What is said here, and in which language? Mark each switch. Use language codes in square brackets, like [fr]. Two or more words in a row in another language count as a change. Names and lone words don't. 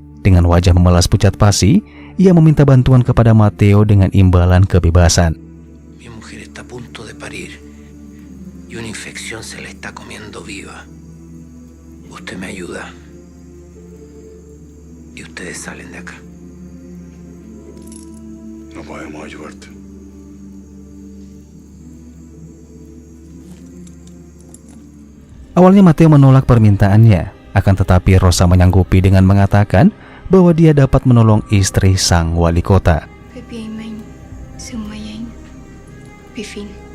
[id] Dengan wajah memelas pucat pasi, ia meminta bantuan kepada Matteo dengan imbalan kebebasan. [es] Mi mujer está a punto de parir y una infección se la está comiendo viva. Usted me ayuda y ustedes salen de acá. No podemos ayudarte. [id] Awalnya Matteo menolak permintaannya, akan tetapi Rosa menyanggupi dengan mengatakan bahwa dia dapat menolong istri sang wali kota. Bebiaimain, sumayain, bifin.